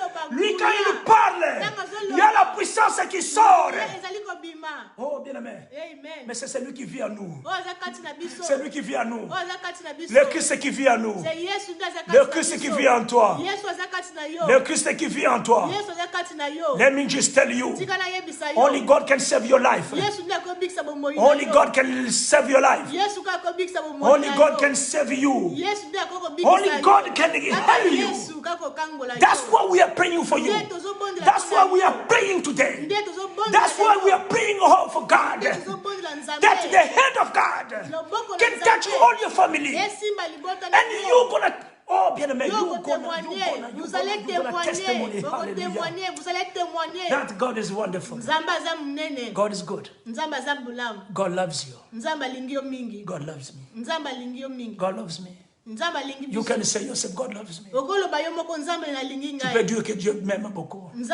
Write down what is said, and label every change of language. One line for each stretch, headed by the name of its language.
French: Lui quand il nous parle, il y a la puissance qui sort. Oh bien aimé. Mais c'est celui qui vit en nous. C'est lui qui vit en nous. Le Christ qui vit en nous. Le Christ qui vit en toi. Le Christ qui vit en toi.
English: Let me just tell you. Only God can save your life. Only God can save your life. Only God can save you. Only God can heal you. That's why we are praying for you. That's why we are praying today. That's why we are praying hope for God. That the hand of God can touch all your family. And you're gonna,
French: oh bien aimé, vous allez témoigner, vous allez témoigner.
English: That God is wonderful. God is good. God loves you. God loves me. God loves me. You can say yourself, God loves me.
French: Tu peux dire que Dieu m'aime beaucoup.